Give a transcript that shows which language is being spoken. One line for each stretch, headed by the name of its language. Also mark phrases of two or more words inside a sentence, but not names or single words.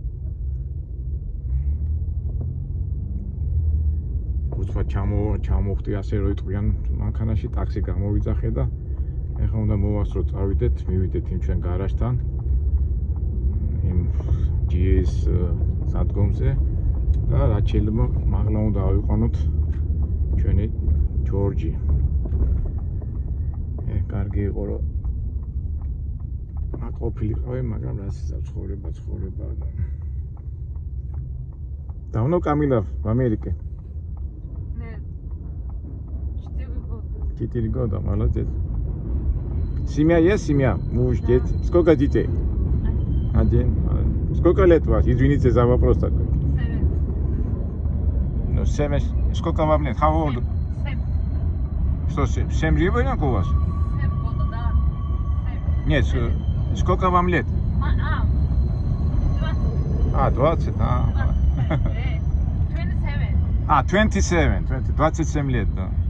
Georgian: უცბად ჩამოვხდი ასე რომ იტყვიან მანქანაში ტაქსი გამოვიძახე და ეხლა უნდა მოვასწრო წავიდეთ მივიდეთ იმ ჩვენ გარაჟთან იმ GS სადგომზე და რაც შეიძლება მაღლა უნდა ავიყვანოთ ჩვენი ჯორჯი კარგი იყო რომ ყოფილიყავი, მაგრამ რა ცხოვრება.
Russian: Давно, Камила, в Америке? Нет. 4 года. 4 года, молодец. Семья есть, семья? Муж, дети? Сколько детей? Один. Сколько лет у вас? Извините за вопрос такой. 7. Ну, 7. Сколько вам лет?
English: How old?
Russian: 7. Что, 7 ребенок у вас? 7 года, да. 7. Нет, сколько вам лет? 20. 20, 27. 27 лет, да.